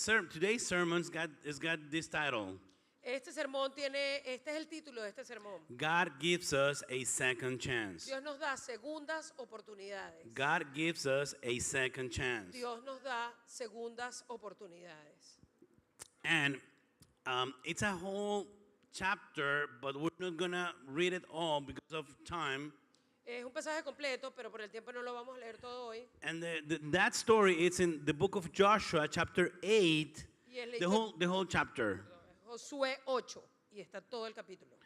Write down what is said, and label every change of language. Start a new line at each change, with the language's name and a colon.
English: Today's sermon's got this title.
Spanish: Este es el título de este sermón.
English: God gives us a second chance.
Spanish: Dios nos da segundas oportunidades.
English: God gives us a second chance.
Spanish: Dios nos da segundas oportunidades.
English: And it's a whole chapter, but we're not going to read it all because of time.
Spanish: Es un pasaje completo, pero por el tiempo no lo vamos a leer todo hoy.
English: And that story, it's in the book of Joshua, chapter 8,
Spanish: Y es
English: the whole chapter.
Spanish: Josué 8, y está todo el capítulo.